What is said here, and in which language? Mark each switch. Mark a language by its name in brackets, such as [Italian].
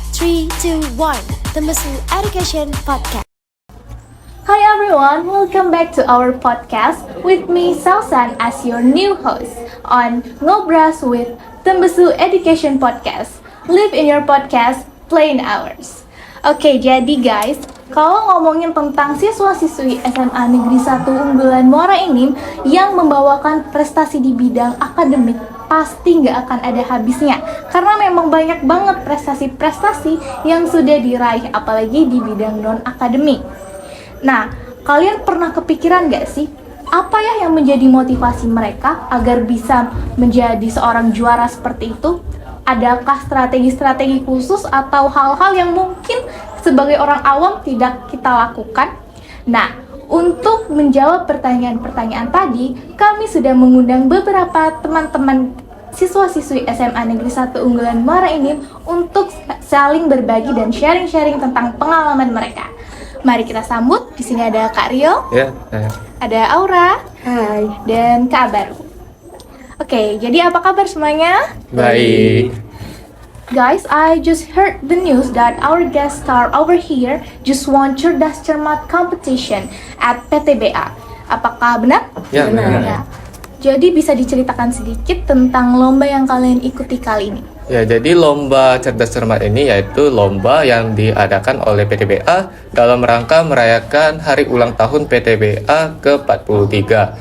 [English] 3, 2, 1, Tembusu Education Podcast. Hi everyone, welcome back to our podcast with me Sausan as your new host on Ngobras with Tembusu Education Podcast. Live in your podcast, Playing Hours. [Indonesian] Oke, jadi guys, kalau ngomongin tentang siswa-siswi SMA Negeri 1 unggulan Muara Enim yang membawakan prestasi di bidang akademik, pasti nggak akan ada habisnya. Karena memang banyak banget prestasi-prestasi yang sudah diraih, apalagi di bidang non-akademik. Nah, kalian pernah kepikiran nggak sih, apa ya yang menjadi motivasi mereka agar bisa menjadi seorang juara seperti itu? Adakah strategi-strategi khusus atau hal-hal yang mungkin sebagai orang awam tidak kita lakukan? Nah, untuk menjawab pertanyaan-pertanyaan tadi, kami sudah mengundang beberapa teman-teman siswa-siswi SMA Negeri 1 unggulan Muara Enim untuk saling berbagi dan sharing-sharing tentang pengalaman mereka. Mari kita sambut. Di sini ada Kak Rio, ada Aura, Hai. dan Kak Baru. Oke, jadi apa kabar semuanya? Baik. [English] Guys, I just heard the news that our guest star over here just won Cerdas Cermat competition at PTBA. [Indonesian] Apakah benar? Ya, benar. Ya. Jadi bisa diceritakan sedikit tentang lomba yang kalian ikuti kali ini? Ya, jadi lomba Cerdas Cermat ini yaitu lomba yang diadakan oleh PTBA dalam rangka merayakan hari ulang tahun PTBA ke-43.